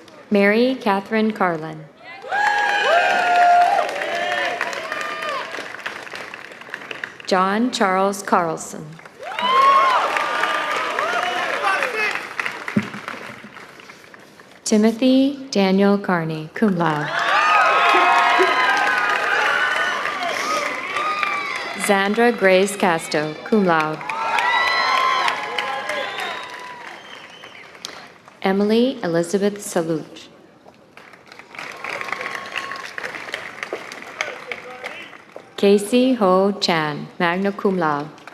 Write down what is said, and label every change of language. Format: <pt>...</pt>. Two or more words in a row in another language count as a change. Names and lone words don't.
<en>Mary Catherine Carlin. John Charles Carlson. Timothy Daniel Carney,</en> <la>cum laude.</la> <en>Zandra Grace Casto,</en> <la>cum laude.</la> <en>Emily Elizabeth Saluch. Casey Ho Chan,</en> <la>magna cum laude.</la>